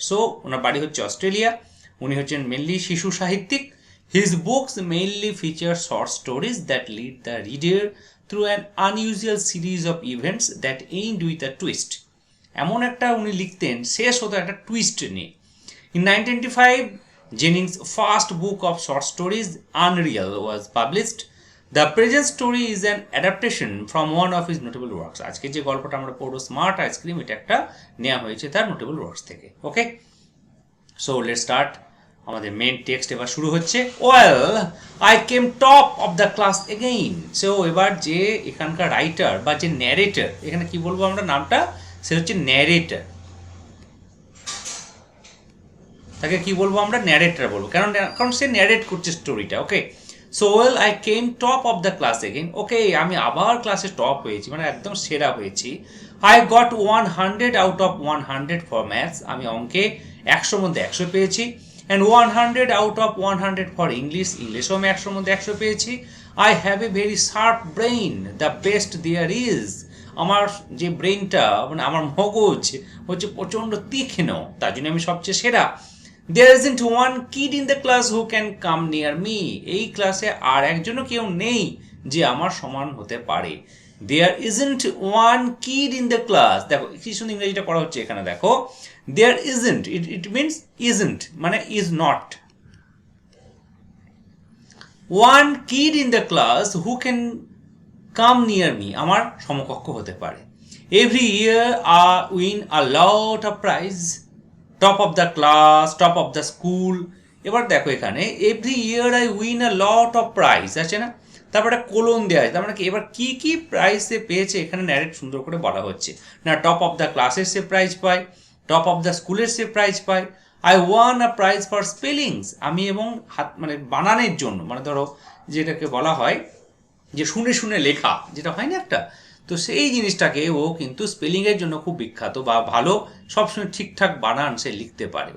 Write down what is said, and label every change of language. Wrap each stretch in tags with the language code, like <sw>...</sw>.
<bn>So ওনার বাড়ি হচ্ছে Australia, উনি হচ্ছেন মেনলি শিশু সাহিত্যিক।</bn> <en>His books mainly feature short stories that lead the reader through an unusual series of events that end with a twist.</en> <bn>এমন একটা উনি লিখতেন, শেষ হতো একটা টুইস্ট নিয়ে।</bn> <en>In 1925, Jennings' first book of short stories, Unreal, was published. The present story is an adaptation from one of his notable works.</en> <bn>আজকে যে গল্পটা আমরা পড়বো স্মার্ট আইসক্রিম, এটা একটা নেওয়া হয়েছে তার নোটেবল ওয়ার্কস থেকে।</bn> <en>Okay, so let's start.</en> <bn>আমাদের মেন টেক্সট এবার শুরু হচ্ছে।</bn> <en>Well, I came top of the class again.</en> <bn>So এবার যে এখানকার রাইটার বা যে ন্যারেটর, এখানে কি বলবো আমরা নামটা, সে হচ্ছে ন্যারেটর। তাকে কি বলবো আমরা, ন্যারেটর বলবো। কারণ সে ন্যারেট করছে স্টোরিটা।</bn> <en>Okay, so well I came top of the class again. Okay,</en> <bn>আমি আবার ক্লাসে টপ হয়েছি, মানে একদম সেরা হয়েছি।</bn> <en>I got 100 out of 100 for maths.</en> <bn>আমি অঙ্কে 100 মধ্যে 100 পেয়েছি।</bn> <en>And 100 out of 100 for English.</en> <bn>ইংলিশও আমি 100 মধ্যে 100 পেয়েছি।</bn> <en>I have a very sharp brain, the best there is.</en> <bn>আমার যে ব্রেইনটা, মানে আমার মগজ হচ্ছে প্রচণ্ড তীক্ষ্ণ, তার জন্য আমি সবচেয়ে সেরা।</bn> <en>There isn't one kid in the class who can come near me.</en> <bn>এই ক্লাসে আর একজনও কেউ নেই যে আমার সমান হতে পারে।</bn> <en>There isn't one kid in the class.</en> <bn>দেখো কি সুন্দর ইংরেজিটা করা হচ্ছে এখানে, দেখো</bn> <en>there isn't, it means isn't,</en> <bn>মানে is not.</bn> <en>One kid in the class who can come near me,</en> <bn>আমার সমকক্ষ হতে পারে।</bn> <en>Every year I win a lot of prize. Top of the class, top of the school.</en> <bn>এবার দেখো এখানে</bn> <en>every year I win a lot of prize</en> <bn>আছে না, তারপর একটা কোলন দেওয়া আছে, তার মানে কি এবার কি কি প্রাইজ সে পেয়েছে এখানে ন্যারেট সুন্দর করে বলা হচ্ছে না। টপ অফ দ্য ক্লাসের সে প্রাইজ পায়, টপ অফ দ্য স্কুলের সে প্রাইজ পায়।</bn> <en>I won a prize for spellings,</en> <bn>আমি এবং হাত মানে বানানের জন্য, মানে ধরো যেটাকে বলা হয় যে শুনে শুনে লেখা, যেটা হয় না একটা, তো সেই জিনিসটাকে ও কিন্তু স্পেলিংয়ের জন্য খুব বিখ্যাত, বা ভালো সবসময় ঠিকঠাক বানান সে লিখতে পারে।</bn>